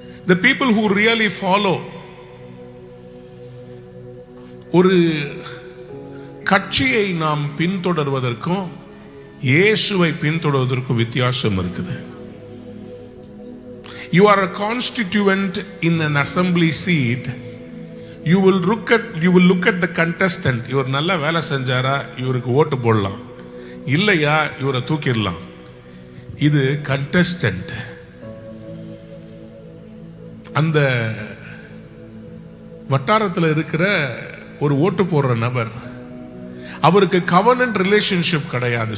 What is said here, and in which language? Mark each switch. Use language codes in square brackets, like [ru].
[en] The people who really follow, [ta] ஒரு கட்சியை நாம் பின்தொடர்வதற்கும் இயேசுவை பின்தொடர்வதற்கும் வித்தியாசம் இருக்குது. [en] You are a constituent in an assembly seat. You will look at the contestant. [ta] இவர் நல்ல வேலை செஞ்சாரா, இவருக்கு ஓட்டு போடலாம், இல்லையா இவரை தூக்கிடலாம். இது கண்டஸ்டன்ட். அந்த வட்டாரத்தில் இருக்கிற ஒரு ஓட்டு போடுற நபர், அவருக்கு கவர்னன்ட் ரிலேஷன்ஷிப் கிடையாது.